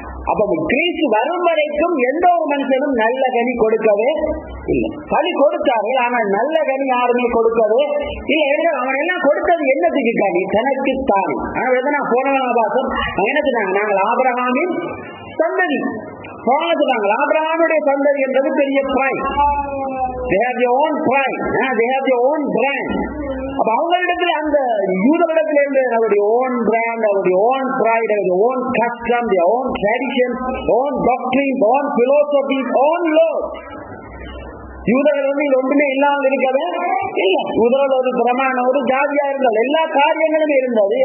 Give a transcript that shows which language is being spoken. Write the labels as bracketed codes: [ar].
[ta] அப்ப கிறிஸ்து வரும் வரைக்கும் எந்த ஒரு மனுஷனும் நல்ல கனி கொடுக்கவே இல்லை. கனி கொடுத்தார்கள், ஆனால் நல்ல கனி யாருமே கொடுக்கவே இல்லை. அவன் எல்லாம் கொடுத்தது என்னத்துக்கு? கனி தனக்குத்தானே. ஆனா போனவாசம் என்ன சொன்னாங்க? நாங்கள் ஆபிரகாமின் சந்ததி. ஆபிரகாமுடைய சந்ததி என்றது பெரிய price. [en] They have their own pride. They have their own brand. [ta] அப்ப அவங்களிடத்துல அந்த யூதரிடத்துல இருந்து அவருடைய [en] Own brand, அவருடைய own pride, அவருடைய own custom, their own tradition, own doctrine, own philosophy, own law. [ta] யூதர்கள் வந்து இது ஒன்றுமே இல்லாமல் இருக்கவே இல்லை. யூதர்கள் ஒரு பிரமாண ஒரு ஜாதியா இருந்தால் எல்லா காரியங்களும் இருந்தது.